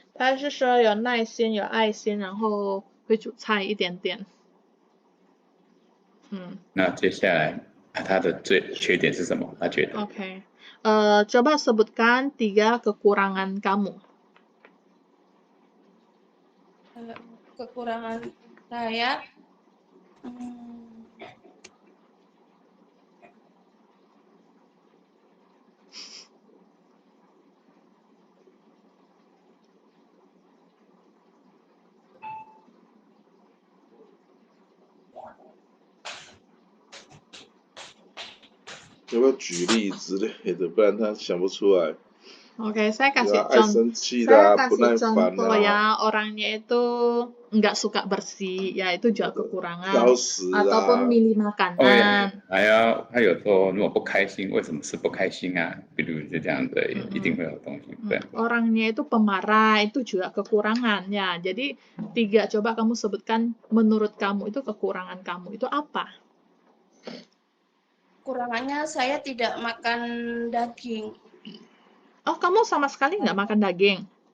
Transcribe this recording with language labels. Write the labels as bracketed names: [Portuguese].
[Chinese] 他是说有耐心、有爱心，然后会煮菜一点点。那接下来他的缺点是什么？他觉得 [Indonesian] ？OK， coba sebutkan 3 kekurangan kamu. Kekurangan saya, [Chinese] 有没有举例之类的？不然他想不出来。 [Indonesian] Oke, saya kasih contoh ya, orangnya itu nggak suka bersih, ya itu juga kekurangan. Ataupun milih makanan. [Chinese] 他有说如果不开心，为什么是不开心啊？比如就这样的，一定会有东西。对。 [Indonesian] Orangnya itu pemarah, itu juga kekurangan ya. Jadi 3, coba kamu sebutkan menurut kamu itu kekurangan kamu itu apa? Kekurangannya saya tidak makan daging. Oh, kamu sama sekali nggak makan daging?